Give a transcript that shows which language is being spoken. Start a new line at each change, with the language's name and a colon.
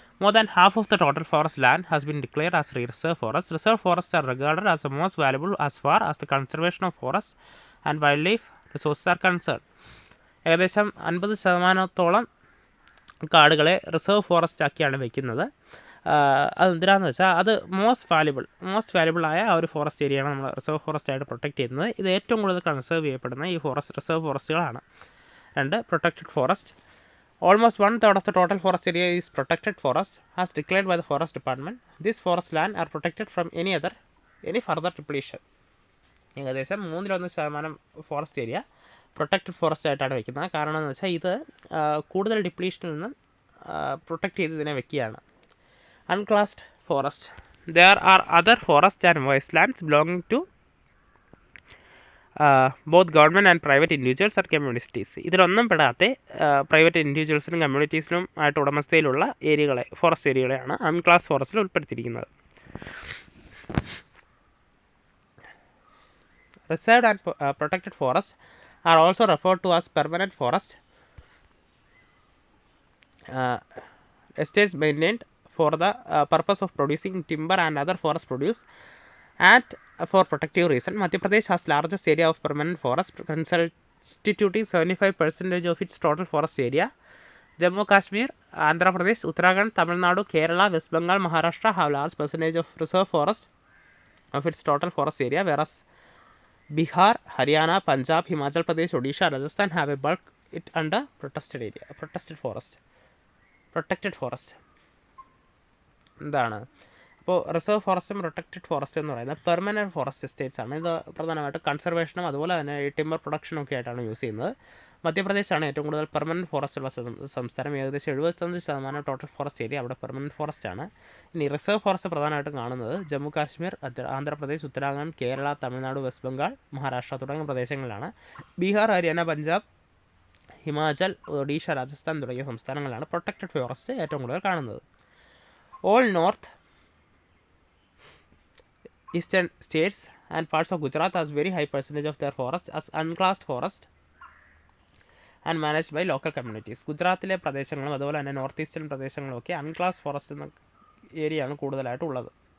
English: More than half of the total forest land has been declared as reserve forest. Reserve forests are regarded as the most valuable as far as the conservation of forests and wildlife resources are concerned.
Malayalam: ഏകദേശം 50% കാടുകളെ reserve forest ആക്കിയാണ് വയ്ക്കുന്നത്. അതെന്തിനാണെന്ന് വെച്ചാൽ അത് most valuable ആയ ആ ഒരു forest ഏരിയയാണ് നമ്മൾ reserve forest ആയിട്ട് പ്രൊട്ടക്റ്റ് ചെയ്യുന്നത്. ഇത് ഏറ്റവും കൂടുതൽ കൺസേർവ് ചെയ്യപ്പെടുന്ന ഈ reserve ഫോറസ്റ്റുകളാണ്.
English: 2. Protected forest. Almost 1/3 of the total forest area is protected forest as declared by the forest department. This forest land are protected from any further depletion.
Malayalam: ഏകദേശം 1/3 forest area protected forest ആയിട്ടാണ് വെക്കുന്നത്. കാരണം എന്ന് വെച്ചാൽ ഇത് കൂടുതൽ ഡിപ്ലീഷനിൽ നിന്നും protect ചെയ്ത് ഇതിനെ വെക്കുകയാണ്.
English: Unclassed forest. There are other forests and wastelands belonging to both government and private individuals or communities.
Malayalam: ഇതിലൊന്നും പെടാത്ത പ്രൈവറ്റ് ഇൻഡിവിജ്വൽസിനും കമ്മ്യൂണിറ്റീസിനും ആയിട്ട് ഉടമസ്ഥയിലുള്ള ഏരിയകളെ, ഫോറസ്റ്റ് ഏരിയകളെയാണ് അൺക്ലാസ് ഫോറസ്റ്റിൽ ഉൾപ്പെടുത്തിയിരിക്കുന്നത്.
English: Reserved and protected forest are also referred to as permanent forest estates maintained for the purpose of producing timber and other forest produce and for protective reason. Madhya Pradesh has largest area of permanent forest constituting 75% of its total forest area. Jammu Kashmir, Andhra Pradesh, Uttarakhand, Tamil Nadu, Kerala, West Bengal, Maharashtra have large percentage of reserve forest of its total forest area, whereas Bihar, Haryana, Punjab, Himachal Pradesh, Odisha, Rajasthan have a bulk it under protected forest.
Malayalam: എന്താണ് അപ്പോൾ reserve ഫോറസ്റ്റും protected forest എന്ന് പറയുന്നത് permanent forest estates ആണ്. ഇത് പ്രധാനമായിട്ട് കൺസർവേഷനും അതുപോലെ തന്നെ timber പ്രൊഡക്ഷനും ഒക്കെ ആയിട്ടാണ് യൂസ് ചെയ്യുന്നത്. മധ്യപ്രദേശാണ് ഏറ്റവും കൂടുതൽ പെർമനൻറ്റ് ഫോറസ്റ്റ് ഉള്ള സംസ്ഥാനം. ഏകദേശം 75% ടോട്ടൽ ഫോറസ്റ്റ് ഏരിയ അവിടെ പെർമനൻറ്റ് ഫോറസ്റ്റ് ആണ്. ഇനി റിസർവ് ഫോറസ്റ്റ് പ്രധാനമായിട്ടും കാണുന്നത് ജമ്മു കാശ്മീർ, ആന്ധ്രാപ്രദേശ്, ഉത്തരാഖണ്ഡ്, കേരള, തമിഴ്നാട്, വെസ്റ്റ് ബംഗാൾ, മഹാരാഷ്ട്ര തുടങ്ങിയ പ്രദേശങ്ങളിലാണ്. ബീഹാർ, ഹരിയാന, പഞ്ചാബ്, ഹിമാചൽ, ഒഡീഷ, രാജസ്ഥാൻ തുടങ്ങിയ സംസ്ഥാനങ്ങളിലാണ് പ്രൊട്ടക്റ്റഡ് ഫോറസ്റ്റ് ഏറ്റവും കൂടുതൽ കാണുന്നത്.
English: All north eastern states and parts of Gujarat has very high percentage of their forest as unclassed forest and managed by local communities.
Malayalam: ഗുജറാത്തിലെ പ്രദേശങ്ങളും അതുപോലെ തന്നെ നോർത്ത് ഈസ്റ്റേൺ പ്രദേശങ്ങളൊക്കെ അൺക്ലാസ് ഫോറസ്റ്റ് എന്ന ഏരിയയാണ് കൂടുതലായിട്ടുള്ളത്.